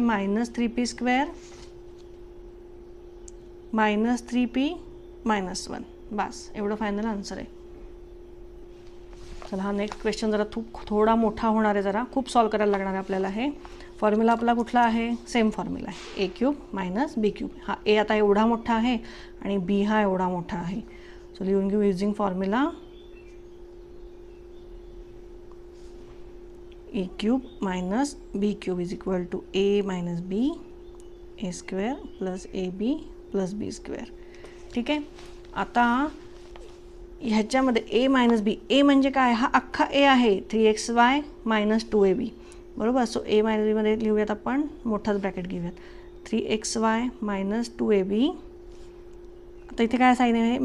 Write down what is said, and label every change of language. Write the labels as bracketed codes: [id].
[mr] -3p² -3p - 1. बस, एवढं final answer आहे. चला हा नेक्स्ट क्वेश्चन जरा थोडा मोठा होणार आहे, जरा खूप सॉल्व करायला लागणार आहे आपल्याला. हे फॉर्म्युला आपला कुठला आहे? सेम फॉर्म्युला आहे, ए क्यूब मायनस बी क्यूब. हा ए आता एवढा मोठा आहे आणि बी हा एवढा मोठा आहे. सो लिहून घेऊ [en] Using formula a cube minus b cube is equal to a minus b a square plus a b plus b square. [mr] ठीक आहे. आता ह्याच्यामध्ये ए मायनस बी, ए म्हणजे काय? हा अख्खा ए आहे, 3xy मायनस 2ab. बरोबर. सो ए मायनस बीमध्ये लिहूयात आपण, मोठाच ब्रॅकेट घेऊयात, 3xy मायनस 2ab. आता इथे काय साईन आहे?